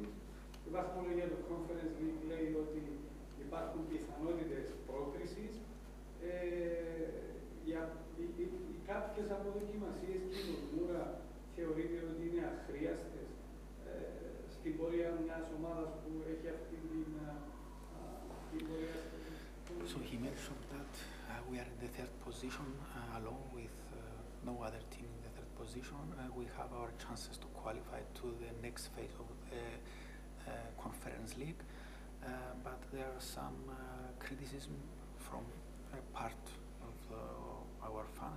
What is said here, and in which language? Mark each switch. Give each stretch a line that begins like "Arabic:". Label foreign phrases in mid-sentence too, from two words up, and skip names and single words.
Greek: Η βαθμολογία του Conference League λέει ότι υπάρχουν πιθανότητες πρόκρισης. Κάποιες αποδοκιμασίες κοινωνούρα θεωρείται ότι είναι αχρίαστες στην πορεία μιας ομάδας που έχει αυτή την πορεία.
English: So he mentioned that we are in the third position along with no other team in the third position. We have our chances to qualify to the next phase of the Conference League, but there are some criticism from a part of our fans.